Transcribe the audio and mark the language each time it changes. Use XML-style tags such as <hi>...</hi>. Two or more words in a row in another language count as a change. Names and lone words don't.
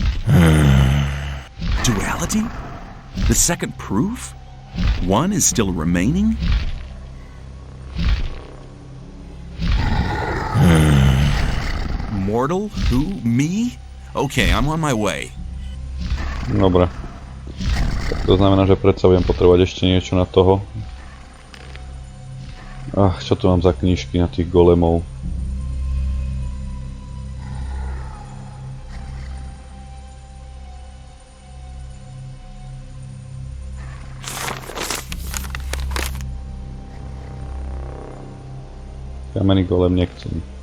<en>Duality? The second proof? 1 is still remaining? Mortal? Who? Me? Okay, I'm on my way.</en> <sk>Dobra. Tak to znamená, že predsa budem potrebovať ešte niečo na toho. Čo tu mám za knížky na tých golemov? Kamenný golem nechcem.</sk>